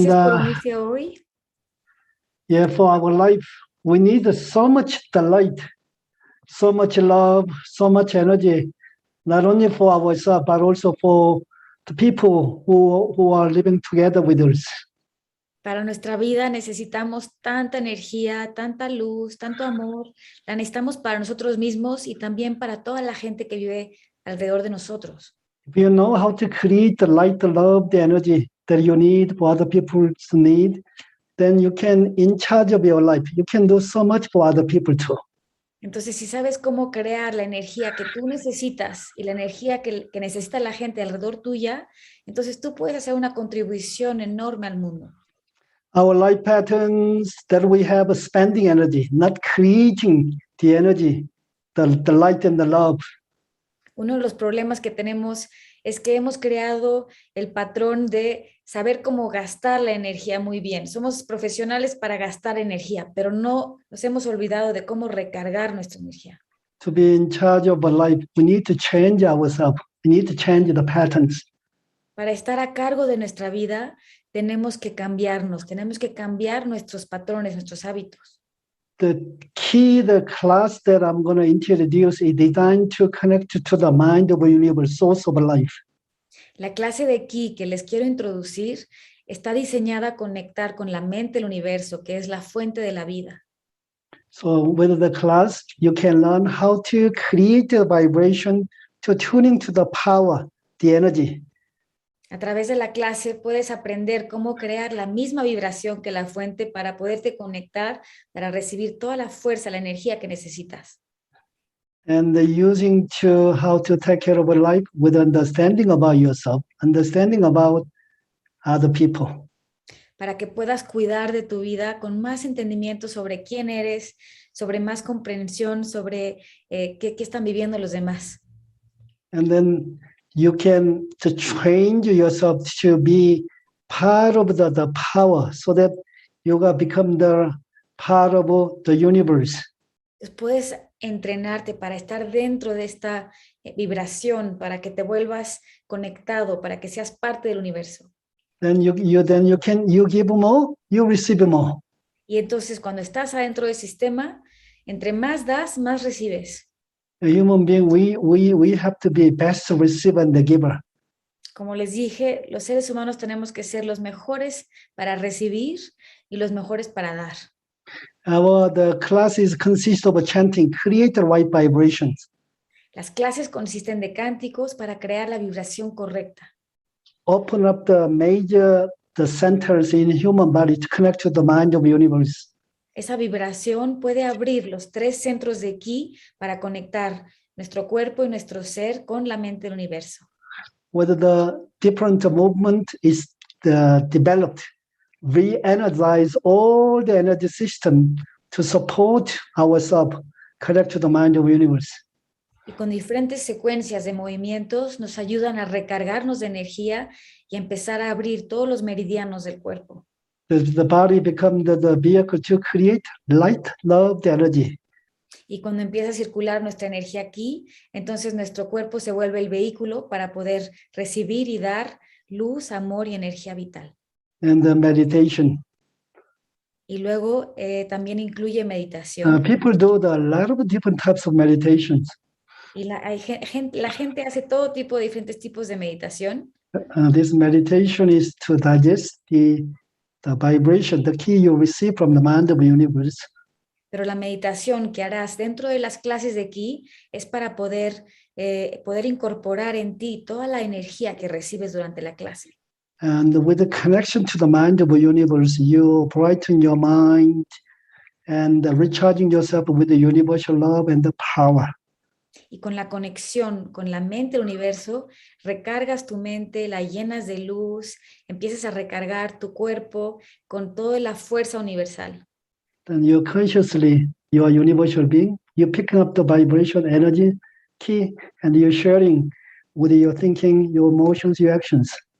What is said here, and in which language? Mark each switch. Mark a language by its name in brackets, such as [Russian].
[Spanish] Gracias por unirse hoy. [English] yeah, for our life, we need so much delight, so much love, so much energy, not only for ourselves, but also for the people who are living together with us. [Spanish] Para nuestra vida necesitamos tanta energía, tanta luz, tanto amor. La necesitamos para nosotros mismos y también para toda la gente que vive alrededor de nosotros. [English] If you know how to create the light, the love, the energy that you need for other people's need, then you can, in charge of your life, you can do so much for other people too. [Spanish] Entonces, si sabes cómo crear la energía que tú necesitas y la energía que necesita la gente alrededor tuya, entonces tú puedes hacer una contribución enorme al mundo. [English] Our life patterns that we have is spending energy, not creating the energy, the light and the love. [Spanish] Uno de los problemas que tenemos es que hemos creado el patrón de saber cómo gastar la energía muy bien. Somos profesionales para gastar energía, pero no nos hemos olvidado de cómo recargar nuestra energía. [English] To be in charge of our life, we need to change ourselves. We need to change the patterns. [Spanish] Para estar a cargo de nuestra vida, tenemos que cambiarnos, tenemos que cambiar nuestros patrones, nuestros hábitos. [English] The class that I'm going to introduce is designed to connect to the mind of the universe, source of life. [Spanish] La clase de Ki que les quiero introducir está diseñada a conectar con la mente del universo, que es la fuente de la vida. [English] So with the class, you can learn how to create a vibration to tuning to the power, the energy. [Spanish] A través de la clase puedes aprender cómo crear la misma vibración que la fuente para poderte conectar, para recibir toda la fuerza, la energía que necesitas. [English] And using to how to take care of your life with understanding about yourself, understanding about other people. [Spanish] Para que puedas cuidar de tu vida con más entendimiento sobre quién eres, sobre más comprensión, sobre qué están viviendo los demás. [English] And then you can to train yourself to be part of the power so that you become the part of the universe. [Spanish] Entonces puedes entrenarte para estar dentro de esta vibración, para que te vuelvas conectado, para que seas parte del universo. [English] Then you give more, you receive more. [Spanish] Y entonces cuando estás adentro del sistema, entre más das, más recibes. [English] A human being, we have to be best receiver and the giver. [Spanish] Como les dije, los seres humanos tenemos que ser los mejores para recibir y los mejores para dar. [English] The classes consist of chanting, create the right vibrations. [Spanish] Las clases consisten de cánticos para crear la vibración correcta. [English] Open up the centers in human body to connect to the mind of the universe. [Spanish] Esa vibración puede abrir los 3 centros de Ki para conectar nuestro cuerpo y nuestro ser con la mente del universo. [English] Whether the different movement is developed, re-energize all the energy system to support ourselves, connect to the mind of the universe. [Spanish] Y con diferentes secuencias de movimientos nos ayudan a recargarnos de energía y a empezar a abrir todos los meridianos del cuerpo. [English] The body becomes the vehicle to create light, love, the energy. [Spanish] Y cuando empieza a circular nuestra energía aquí, entonces nuestro cuerpo se vuelve el vehículo para poder recibir y dar luz, amor y energía vital. [English] And the meditation. [Spanish] Y luego también incluye meditación. [English] People do a lot of different types of meditations. [Spanish] Y la gente hace todo tipo de diferentes tipos de meditación. [English] This meditation is to digest the vibration, the key you receive from the mind of the universe. [Spanish] Pero la meditación que harás dentro de las clases de Ki es para poder incorporar en ti toda la energía que recibes durante la clase. [English] And with the connection to the mind of the universe, you brighten your mind and recharging yourself with the universal love and the power. [Spanish] Y con la conexión con la mente del universo, recargas tu mente, la llenas de luz, empiezas a recargar tu cuerpo con toda la fuerza universal. [English] Then you consciously, you are a universal being, you're picking up the vibration, energy, key, and you're sharing with your thinking, your emotions, your actions.